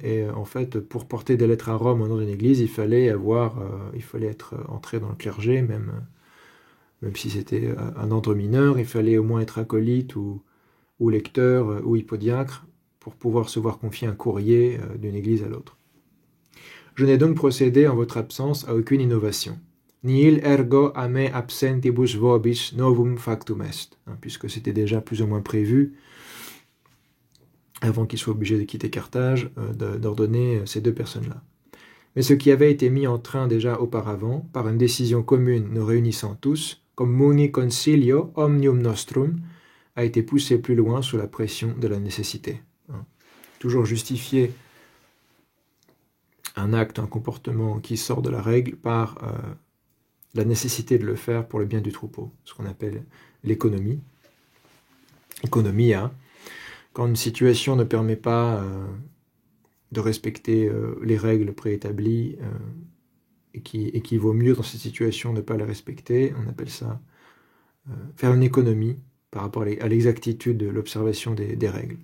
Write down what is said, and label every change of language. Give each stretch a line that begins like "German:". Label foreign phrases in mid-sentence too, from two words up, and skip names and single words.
French: Et en fait, pour porter des lettres à Rome au nom d'une église, il fallait être entré dans le clergé, même si c'était un ordre mineur. Il fallait au moins être acolyte ou lecteur ou hippodiacre pour pouvoir se voir confier un courrier d'une église à l'autre. Je n'ai donc procédé en votre absence à aucune innovation.
Latin: Nihil ergo a me absentibus vobis novum factum est,
French: puisque c'était déjà plus ou moins prévu, avant qu'il soit obligé de quitter Carthage, d'ordonner ces 2 personnes-là. Mais ce qui avait été mis en train déjà auparavant, par une décision commune nous réunissant tous, comme
Latin: muni concilio omnium nostrum,
French: a été poussé plus loin sous la pression de la nécessité. Toujours justifié un acte, un comportement qui sort de la règle par la nécessité de le faire pour le bien du troupeau, ce qu'on appelle l'économie. Économia, quand une situation ne permet pas de respecter les règles préétablies et qui vaut mieux dans cette situation ne pas les respecter, on appelle ça faire une économie par rapport à l'exactitude de l'observation des règles.